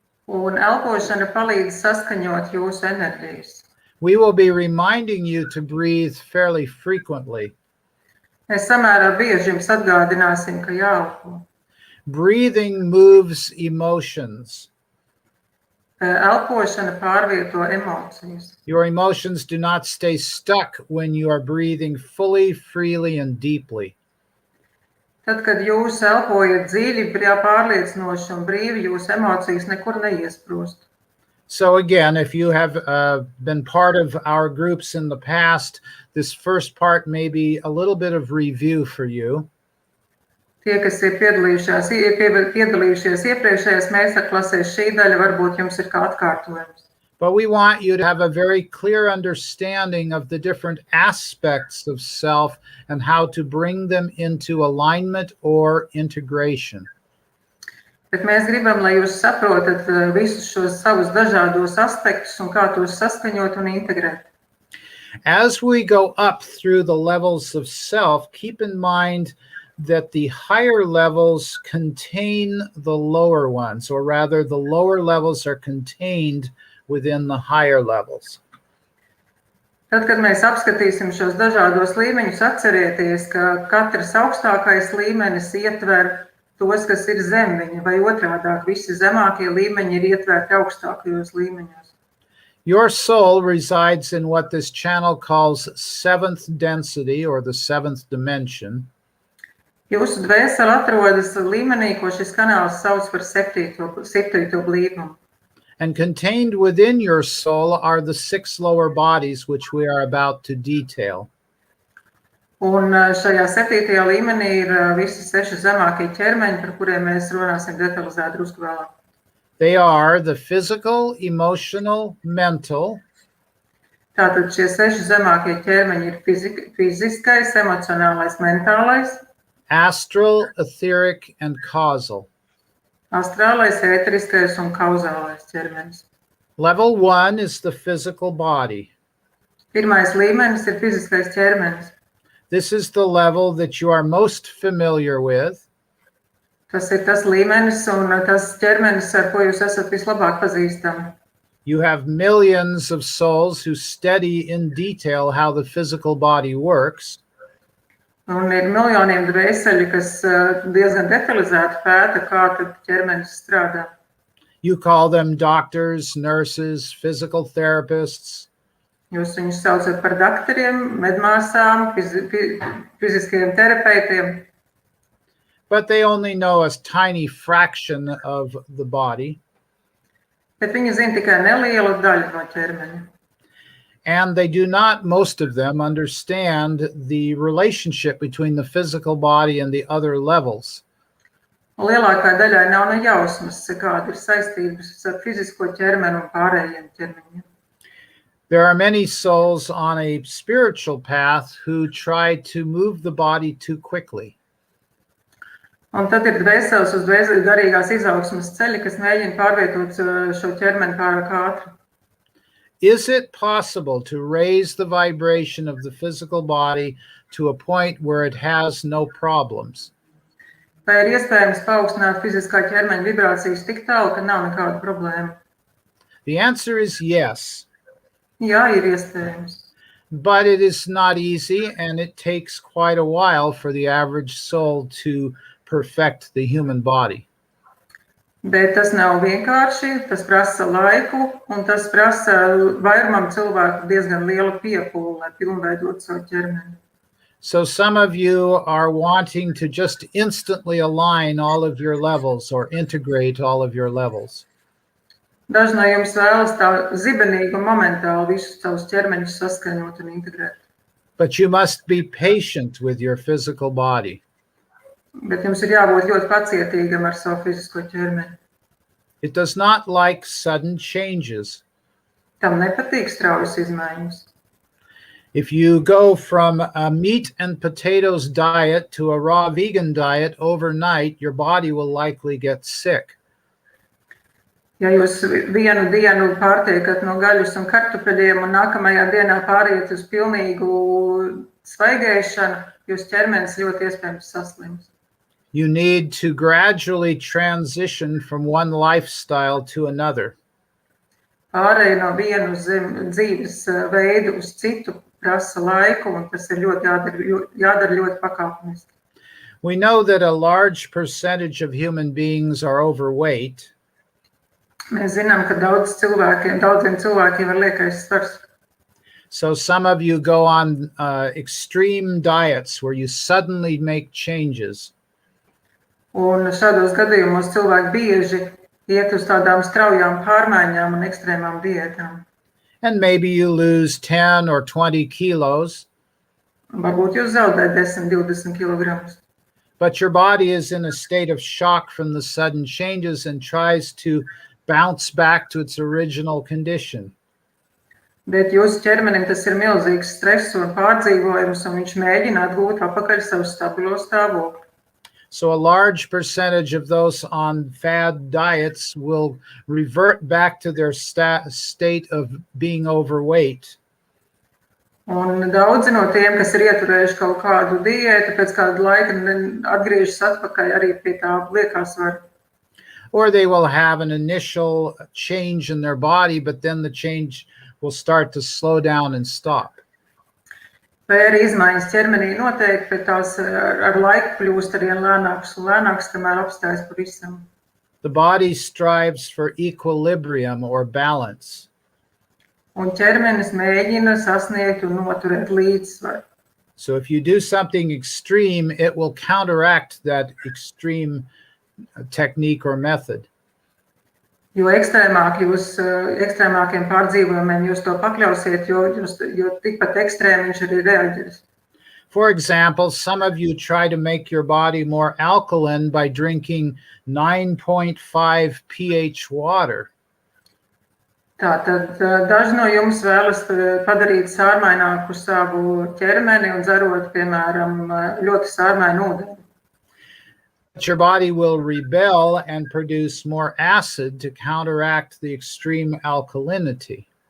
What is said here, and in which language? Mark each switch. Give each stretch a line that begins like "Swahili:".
Latvian: Un elpošana palīdz saskaņot jūsu enerģijas.
English: We will be reminding you to breathe fairly frequently.
Latvian: Mēs samērā bieži jums atgādināsim, ka jāelpo.
English: Breathing moves emotions.
Latvian: Elpošana pārvieto emocijas.
English: Your emotions do not stay stuck when you are breathing fully, freely, and deeply.
Latvian: Tad, kad jūs elpojat dziļi, pārliecinoši un brīvi, jūsu emocijas nekur neiesprūst.
English: So again, if you have been part of our groups in the past, this first part may be a little bit of review for you.
Latvian: Tie, kas ir piedalījušies iepriekšējās meistarklasēs, šī daļa varbūt jums ir kā atkārtojums.
English: But we want you to have a very clear understanding of the different aspects of self and how to bring them into alignment or integration.
Latvian: Bet mēs gribam, lai jūs saprotat visus šos savus dažādos aspektus un kā tos saskaņot un integrēt.
English: As we go up through the levels of self, keep in mind that the higher levels contain the lower ones, or rather the lower levels are contained within the higher levels.
Latvian: Tad, kad mēs apskatīsim šos dažādos līmeņus, atcerieties, ka katrs augstākais līmenis ietver tos, kas ir zem viņa, vai otrādāk, visi zemākie līmeņi ir ietverti augstākajos līmeņos.
English: Your soul resides in what this channel calls seventh density, or the seventh dimension.
Latvian: Jūsu dvēsele atrodas līmenī, ko šis kanāls sauc par septīto blīvumu.
English: And contained within your soul are the 6 lower bodies, which we are about to detail.
Latvian: Un šajā septītajā līmenī ir visi 6 zemākie ķermeņi, par kuriem mēs runāsim detalizēt drusku vēlāk.
English: They are the physical, emotional, mental.
Latvian: Tātad šie 6 zemākie ķermeņi ir fiziskais, emocionālais, mentālais,
English: Astral, etheric, and causal.
Latvian: astrālais, ēteriskais un kauzālais ķermenis.
English: Level 1 is the physical body.
Latvian: Pirmais līmenis ir fiziskais ķermenis.
English: This is the level that you are most familiar with.
Latvian: Tas ir tas līmenis un tas ķermenis, ar ko jūs esat vislabāk pazīstami.
English: You have millions of souls who study in detail how the physical body works.
Latvian: Un ir miljoniem dvēseli, kas diezgan detalizēti pēta, kā tad ķermenis strādā.
English: You call them doctors, nurses, physical therapists.
Latvian: Jūs viņus saucat par dakteriem, medmāsām, fiziskajiem terapeitiem.
English: But they only know a tiny fraction of the body.
Latvian: Bet viņi zina tikai nelielu daļu no ķermeņa.
English: And they do not, most of them, understand the relationship between the physical body and the other levels.
Latvian: Lielākā daļai nav ne jausmas, kāda ir saistības ar fizisko ķermeni un pārējiem ķermeņiem.
English: There are many souls on a spiritual path who try to move the body too quickly.
Latvian: Un tad ir dvēseles uz garīgās izaugsmes ceļi, kas mēģina pārvietot šo ķermeni pārāk ātri.
English: Is it possible to raise the vibration of the physical body to a point where it has no problems?
Latvian: Vai ir iespējams paaugstināt fiziskā ķermeņa vibrācijas tik tālu, ka nav nekāda problēma?
English: The answer is yes.
Latvian: Jā, ir iespējams.
English: But it is not easy, and it takes quite a while for the average soul to perfect the human body.
Latvian: Bet tas nav vienkārši, tas prasa laiku, un tas prasa vairumam cilvēku diezgan lielu piepūli, lai pilnveidot savu ķermeni.
English: So some of you are wanting to just instantly align all of your levels or integrate all of your levels.
Latvian: Daži no jums vēlas tā zibenīgi un momentāli visus savus ķermeņus saskaņot un integrēt.
English: But you must be patient with your physical body.
Latvian: Bet jums ir jābūt ļoti pacietīgam ar savu fizisko ķermeni.
English: It does not like sudden changes.
Latvian: Tam nepatīk straujas izmaiņas.
English: If you go from a meat and potatoes diet to a raw vegan diet overnight, your body will likely get sick.
Latvian: Ja jūs vienu dienu pārtiekat no gaļas un kartupeļiem un nākamajā dienā pāriet uz pilnīgu svaigēšanu, jūs ķermenis ļoti iespējams saslims.
English: You need to gradually transition from one lifestyle to another.
Latvian: Pārēj no vienu dzīves veidu uz citu prasa laiku, un tas ir jādara ļoti pakāpeniski.
English: We know that a large percentage of human beings are overweight.
Latvian: Mēs zinām, ka daudziem cilvēkiem ir liekais svars.
English: So some of you go on extreme diets where you suddenly make changes.
Latvian: Un šādos gadījumos cilvēki bieži iet uz tādām straujām pārmaiņām un ekstrēmām diētām.
English: And maybe you lose 10 or 20 kilos.
Latvian: Varbūt jūs zaudējat 10-20 kilogramus.
English: But your body is in a state of shock from the sudden changes and tries to bounce back to its original condition.
Latvian: Bet jūsu ķermenim tas ir milzīgs stress un pārdzīvojums, un viņš mēģina atgūt atpakaļ savu stabilo stāvokli.
English: So a large percentage of those on fad diets will revert back to their state of being overweight.
Latvian: Un daudzi no tiem, kas ir ieturējuši kaut kādu diētu, pēc kāda laika atgriežas atpakaļ arī pie tā liekā svara.
English: Or they will have an initial change in their body, but then the change will start to slow down and stop.
Latvian: Vai arī izmaiņas ķermenī noteikti, bet tās ar laiku kļūst arvien lēnākas un lēnākas, kamēr apstājas pavisam.
English: The body strives for equilibrium or balance.
Latvian: Un ķermenis mēģina sasniegt un noturēt līdzsvaru.
English: So if you do something extreme, it will counteract that extreme technique or method.
Latvian: Jo ekstrēmākiem pārdzīvojumiem jūs to pakļausiet, jo tikpat ekstrēmi viņš arī reaģēs.
English: For example, some of you try to make your body more alkaline by drinking 9.5 pH water.
Latvian: Tātad daži no jums vēlas padarīt sārmaināku savu ķermeni un dzerot, piemēram, ļoti sārmainu ūdeni.
English: But your body will rebel and produce more acid to counteract the extreme alkalinity.